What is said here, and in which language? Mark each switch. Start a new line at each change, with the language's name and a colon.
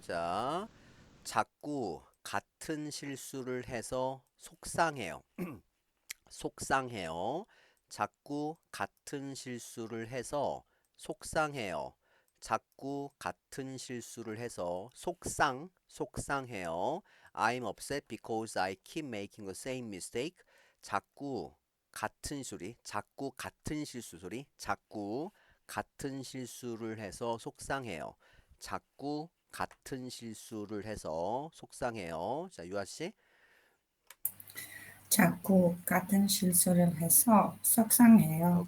Korean: 자, 자꾸 같은 실수를 해서 속상해요. 속상해요. 자꾸 같은 실수를 해서 속상해요. 자꾸 같은 실수를 해서 속상해요.
English: I'm upset because I keep making the same mistake.
Korean: 자꾸 같은 소리, 자꾸 같은 실수 소리, 자꾸 같은 실수를 해서 속상해요. 자꾸 같은 실수를 해서 속상해요. 자, 유아 씨. 자꾸 같은 실수를 해서 속상해요.